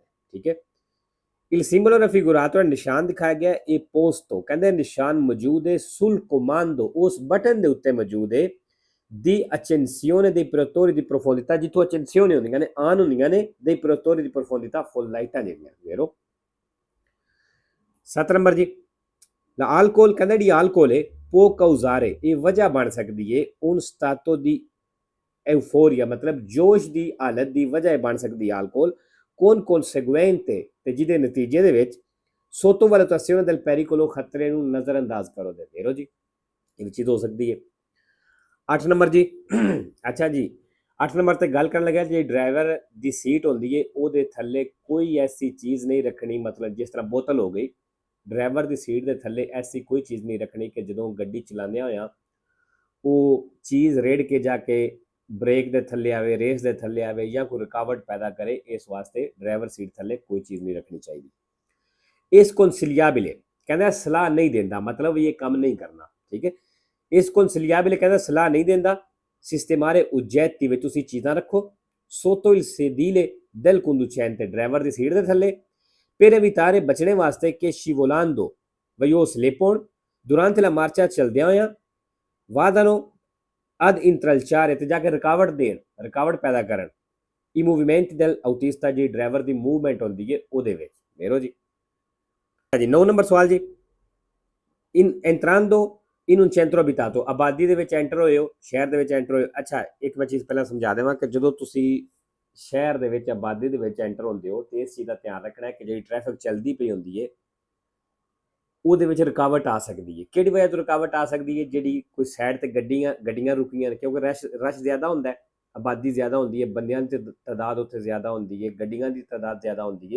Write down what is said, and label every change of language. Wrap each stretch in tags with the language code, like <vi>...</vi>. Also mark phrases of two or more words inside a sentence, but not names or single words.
<pa>ਠੀਕ ਹੈ,</pa> <it>il simbolo raffigurato,</it> <pa>ਨਿਸ਼ਾਨ ਦਿਖਾਇਆ ਗਿਆ, ਇਹ posto, ਕਹਿੰਦੇ ਨਿਸ਼ਾਨ ਮੌਜੂਦ ਹੈ</pa> <it>sul comando,</it> <pa>ਉਸ ਬਟਨ ਦੇ ਉੱਤੇ ਮੌਜੂਦ ਹੈ</pa> <it>di accensione dei protettori di profondità,</it> <pa>ਜਿੱਥੋਂ accensione ਹੁੰਦੀਆਂ ਨੇ, ਆਨ ਹੁੰਦੀਆਂ ਨੇ,</pa> <it>dei protettori di profondità,</it> <pa>ਫੁੱਲ ਲਾਈਟਾਂ ਜਿਹੜੀਆਂ vero। 7 ਨੰਬਰ ਜੀ, alcol, ਕਹਿੰਦਾ ਜਿਹੜੀ alcol ਹੈ</pa> <it>può causare,</it> <pa>ਇਹ ਵਜ੍ਹਾ ਬਣ ਸਕਦੀ ਹੈ</pa> <it>un stato di euforia,</it> <pa>ਮਤਲਬ ਜੋਸ਼ ਦੀ ਹਾਲਤ ਦੀ ਵਜ੍ਹਾ ਬਣ ਸਕਦੀ ਹੈ alcol,</pa> <it>con conseguente,</it> <pa>ਤੇ ਜਿਹਦੇ ਨਤੀਜੇ ਦੇ ਵਿੱਚ</pa> <it>sottovalutazione del pericolo,</it> <pa>ਖਤਰੇ ਨੂੰ ਨਜ਼ਰਅੰਦਾਜ਼ ਕਰੋ ਦੇ vero ਜੀ, ਇਹ ਵੀ ਚੀਜ਼ ਹੋ ਸਕਦੀ ਹੈ। 8 ਨੰਬਰ ਜੀ, ਅੱਛਾ ਜੀ 8 ਨੰਬਰ ਤੇ ਗੱਲ ਕਰਨ ਲੱਗਿਆ, ਜਿਹੜੀ ਡਰਾਈਵਰ ਦੀ ਸੀਟ ਹੁੰਦੀ ਹੈ ਉਹਦੇ ਥੱਲੇ ਕੋਈ ਐਸੀ ਚੀਜ਼ ਨਹੀਂ ਰੱਖਣੀ, ਮਤਲਬ ਜਿਸ ਤਰ੍ਹਾਂ ਬੋਤਲ ਹੋ ਗਈ, ਡਰਾਈਵਰ ਦੀ ਸੀਟ ਦੇ ਥੱਲੇ ਐਸੀ ਕੋਈ ਚੀਜ਼ ਨਹੀਂ ਰੱਖਣੀ ਕਿ ਜਦੋਂ ਗੱਡੀ ਚਲਾਉਂਦਿਆਂ ਹੋਇਆਂ ਉਹ ਚੀਜ਼ ਰੇੜ ਕੇ ਜਾ ਕੇ ਬ੍ਰੇਕ ਦੇ ਥੱਲੇ ਆਵੇ, ਰੇਸ ਦੇ ਥੱਲੇ ਆਵੇ ਜਾਂ ਕੋਈ ਰੁਕਾਵਟ ਪੈਦਾ ਕਰੇ। ਇਸ ਵਾਸਤੇ ਡਰਾਈਵਰ ਸੀਟ ਥੱਲੇ ਕੋਈ ਚੀਜ਼ ਨਹੀਂ ਰੱਖਣੀ ਚਾਹੀਦੀ। ਇਸ consigliabile, ਕਹਿੰਦਾ ਸਲਾਹ ਨਹੀਂ ਦਿੰਦਾ, ਮਤਲਬ ਇਹ ਕੰਮ ਨਹੀਂ ਕਰਨਾ। ਠੀਕ ਹੈ, ਇਸ consigliabile ਕਹਿੰਦਾ ਸਲਾਹ ਨਹੀਂ ਦਿੰਦਾ</pa> <it>sistemare oggetti,</it> <pa>ਵਿੱਚ ਤੁਸੀਂ ਚੀਜ਼ਾਂ ਰੱਖੋ</pa> <it>sotto il sedile del conducente,</it> <pa>ਡਰਾਈਵਰ ਦੀ ਸੀਟ ਦੇ ਥੱਲੇ,</pa> <it>per evitare,</it> <pa>ਬਚਣੇ ਵਾਸਤੇ ਕਿ scivolando ਵੀ ਉਹ ਸਲਿਪ ਹੋਣ</pa> <it>durante la marcia,</it> <pa>ਚਲਦਿਆਂ ਹੋਇਆਂ,</pa> <it>vadano ad intralciare,</it> <pa>ਤੇ ਜਾ ਕੇ ਰੁਕਾਵਟ ਦੇਣ, ਰੁਕਾਵਟ ਪੈਦਾ ਕਰਨ,</pa> <it>i movimenti del autista,</it> <pa>ਜਿਹੜੀ ਡਰਾਈਵਰ ਦੀ ਮੂਵਮੈਂਟ ਹੁੰਦੀ ਹੈ ਉਹਦੇ ਵਿੱਚ vero ਜੀ। 9 ਨੰਬਰ ਸਵਾਲ ਜੀ,</pa> <it>entrando in un centro abitato,</it> <pa>ਆਬਾਦੀ ਦੇ ਵਿੱਚ ਐਂਟਰ ਹੋਏ ਹੋ, ਸ਼ਹਿਰ ਦੇ ਵਿੱਚ ਐਂਟਰ ਹੋਏ ਹੋ। ਅੱਛਾ, ਇੱਕ ਮੈਂ ਚੀਜ਼ ਪਹਿਲਾਂ ਸਮਝਾ ਦੇਵਾਂ ਕਿ ਜਦੋਂ ਤੁਸੀਂ ਸ਼ਹਿਰ ਦੇ ਵਿੱਚ ਆਬਾਦੀ ਦੇ ਵਿੱਚ ਐਂਟਰ ਹੁੰਦੇ ਹੋ ਤੇ ਇਸ ਚੀਜ਼ ਦਾ ਧਿਆਨ ਰੱਖਣਾ ਹੈ ਕਿ ਜਿਹੜੀ ਟ੍ਰੈਫਿਕ ਚੱਲਦੀ ਪਈ ਹੁੰਦੀ ਹੈ ਉਹਦੇ ਵਿੱਚ ਰੁਕਾਵਟ ਆ ਸਕਦੀ ਹੈ। ਕਿਹੜੀ ਵਜ੍ਹਾ ਤੋਂ ਰੁਕਾਵਟ ਆ ਸਕਦੀ ਹੈ? ਜਿਹੜੀ ਕੋਈ ਸਾਈਡ ਤੇ ਗੱਡੀਆਂ ਰੁਕੀਆਂ ਨੇ, ਕਿਉਂਕਿ ਰਸ਼ ਜ਼ਿਆਦਾ ਹੁੰਦਾ ਹੈ, ਆਬਾਦੀ ਜ਼ਿਆਦਾ ਹੁੰਦੀ ਹੈ, ਬੰਦਿਆਂ ਦੀ ਤਾਦਾਦ ਉੱਥੇ ਜ਼ਿਆਦਾ ਹੁੰਦੀ ਹੈ, ਗੱਡੀਆਂ ਦੀ ਤਾਦਾਦ ਜ਼ਿਆਦਾ ਹੁੰਦੀ ਹੈ।</pa>